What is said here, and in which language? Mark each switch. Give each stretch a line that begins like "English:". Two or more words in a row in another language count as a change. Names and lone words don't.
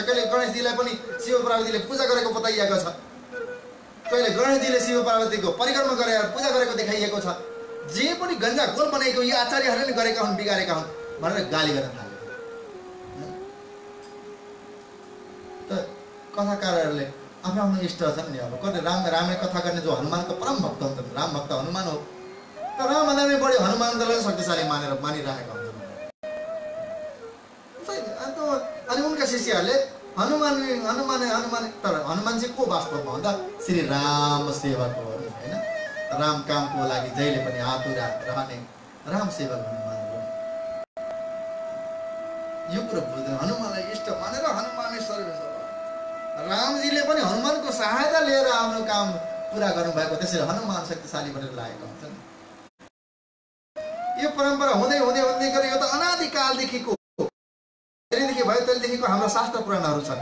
Nepali: कहिले गणेशजीलाई पनि शिव पार्वतीले पूजा गरेको बताइएको छ, कहिले गणेशजीले शिव पार्वतीको परिक्रमा गरेर पूजा गरेको देखाइएको छ। जे पनि गन्जा गोल बनाएको यी आचार्यहरूले नै गरेका हुन्, बिगारेका हुन् भनेर गाली गर्न थाले। त कथाकारहरूले आफ्नो आफ्नो इष्ट छन् नि। अब कति रामायण कथा गर्ने जो हनुमानको परम भक्त हुन्छन्, राम भक्त हनुमान हो, तर रामभन्दा पनि बढी हनुमानलाई शक्तिशाली मानिरहेका हुन्छन्। अनि उनका शिष्यहरूले हनुमान हनुमान हनुमान, तर हनुमान चाहिँ को वास्तवमा भन्दा श्री राम सेवक हो होइन। राम कामको लागि जहिले पनि आतुर रहने राम सेवक हनुमान हो। यो कुरा बुझ्दैन। हनुमानलाई इष्ट मानेर हनुमानै सर्वश्रेष्ठ। रामजीले पनि हनुमानको सहायता लिएर आफ्नो काम पुरा गर्नुभएको, त्यसैले हनुमान शक्तिशाली भनेर लागेका हुन्छन्। यो परम्परा हुँदै हुँदै हुँदै गयो। यो त अनादिकालदेखिको त्यहीदेखि भयो, त्यहीदेखिको हाम्रो शास्त्र पुराणहरू छन्।